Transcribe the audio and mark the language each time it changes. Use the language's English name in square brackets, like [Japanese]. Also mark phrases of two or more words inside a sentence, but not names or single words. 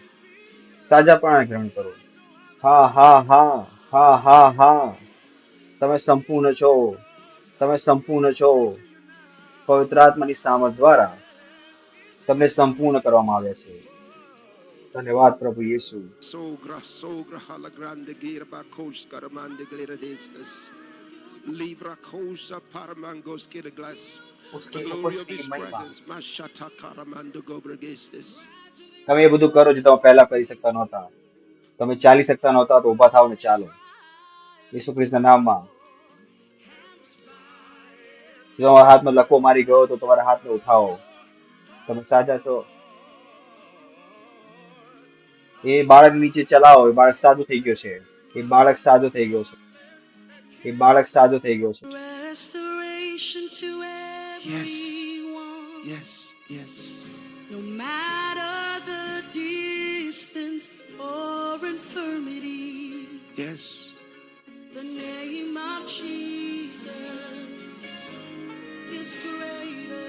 [Gujarati] સાજાપણાને ગ્રહણ કરો. હા હા હા હા હા હા. તમે સંપૂર્ણ છો. તમે સંપૂર્ણ છો. પવિત્ર આત્માની સામર્થ દ્વારા તમને સંપૂર્ણ કરવામાં આવ્યા છે. ધન્યવાદ પ્રભુ યેસુ. Sogra hala grande gira bakos karamande gleradestas. Libra cosa paramangos kira glass. [English] The glory of his presence. Mashata karamando gobragestes. [Gujarati] તમે એ બધું કરો જે તમે પહેલા કરી શકતા નહોતા. તમે ચાલી શકતા નહોતા તો ઊભા થાવ ને ચાલો ઈસુ ખ્રિસ્તના નામમાં. જો તમારા હાથમાં લકવો મારી ગયો તો તમારા હાથને ઉઠાવો. તમે સાજા છો. એ બાળક નીચે ચલાવો. એ બાળક સાજો થઈ ગયો છે. એ બાળક સાજો થઈ ગયો છે. એ બાળક સાજો થઈ ગયો છે. [English] Restoration to Yes. everyone. Yes. Yes. No matter the distance or infirmity, Yes. the name of Jesus is greater.